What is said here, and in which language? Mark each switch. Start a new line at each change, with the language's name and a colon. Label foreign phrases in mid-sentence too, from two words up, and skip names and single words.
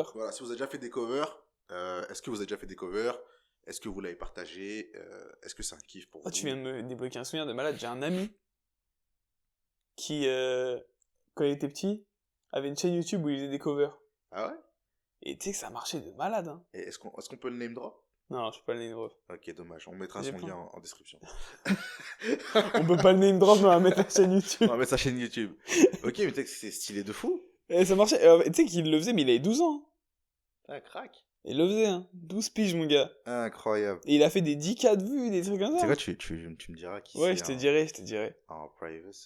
French: Voilà, si vous avez déjà fait des covers, est-ce que vous avez déjà fait des covers? Est-ce que vous l'avez partagé? Est-ce que c'est un kiff pour Ah, vous? tu viens de me débloquer un souvenir de malade. J'ai un ami qui, quand il était petit, avait une chaîne YouTube où il faisait des covers. Ah ouais? Et tu sais que ça marchait de malade. Hein. Et est-ce qu'on peut le
English: name drop?
French: Non, je peux pas le
English: name drop.
French: Ok, dommage. On mettra J'ai son plein. lien en description. On peut pas le
English: name drop,
French: mais on va mettre la chaîne YouTube. On va mettre sa chaîne YouTube. Ok, mais tu sais que c'est stylé de fou. Et ça marchait. Tu sais qu'il le faisait, mais il avait 12 ans. Ah, crack. Il le faisait, hein. 12 piges, mon gars. Incroyable. Et il a fait des 10K de vues, des trucs comme C'est ça. quoi, tu me diras qui Ouais, c'est je te dirai. en private.